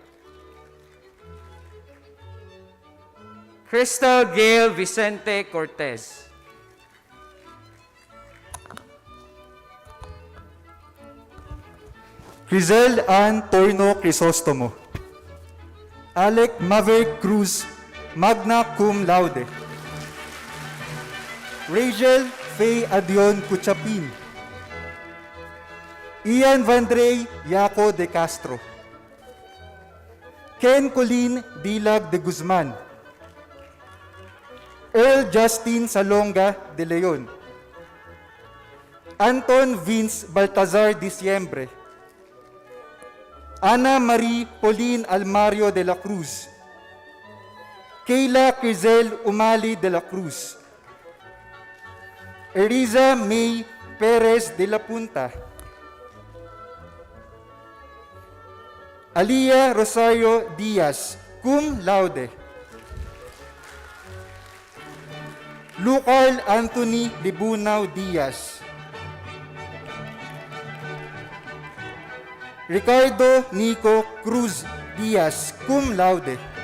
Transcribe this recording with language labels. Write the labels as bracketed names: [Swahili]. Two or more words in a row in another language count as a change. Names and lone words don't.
[English] Crystal Gail Vicente Cortez. Crizel Ann Torno Crisostomo. Alec Maverick Cruz, [Latin] magna cum laude. [English] Rachel Faye Adion Kuchapin. Ian Vandrey Yaco de Castro. Ken Colin Dilag de Guzman. Earl Justin Salonga de Leon. Anton Vince Baltazar Diciembre. Ana Marie Pauline Almario de la Cruz. Kayla Crizel Umali de la Cruz. Eriza May Perez de la Punta. Alia Rosario Diaz, [Latin] cum laude. [English] Lucarl Anthony Libunao Diaz. Ricardo Nico Cruz Diaz, [Latin] cum laude.